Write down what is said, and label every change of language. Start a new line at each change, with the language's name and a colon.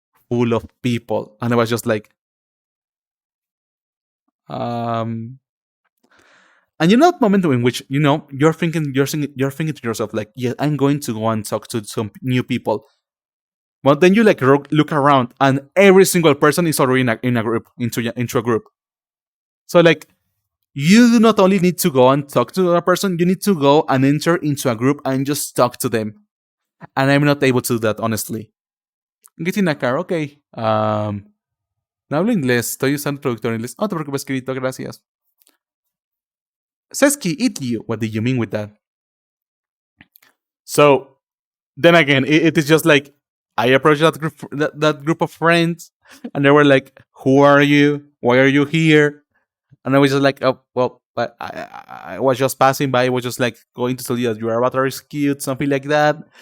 English: full of people, and I was just like, um, and you know that moment in which you're thinking to yourself like, yeah, I'm going to go and talk to some new people, but then you like look around, and every single person is already in a group into a group. So like you do not only need to go and talk to a person, you need to go and enter into a group and just talk to them. And I'm not able to do that, honestly. Getting a car, ok.
Spanish: No hablo inglés, estoy usando traductor en inglés. No te preocupes, querido, gracias.
English: Sesky, eat you. What do you mean with that? So, then again, it is just like, I approached that group of friends, and they were like, who are you? Why are you here? And I was just like, oh, well, but I was just passing by. I was just like going to tell you that your avatar is cute, something like that.